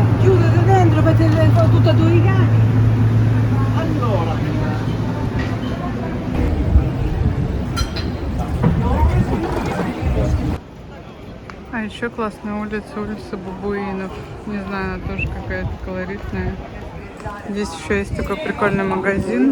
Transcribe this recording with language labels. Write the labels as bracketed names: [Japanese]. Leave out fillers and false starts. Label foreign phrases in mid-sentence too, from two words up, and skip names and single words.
[Italian] Chiudete dentro, mettete dentro tutti e due i cani. Allora. [Russian] А еще классная улица, улица Бабуинов. Не знаю, она тоже какая-то колоритная. Здесь еще есть такой прикольный магазин.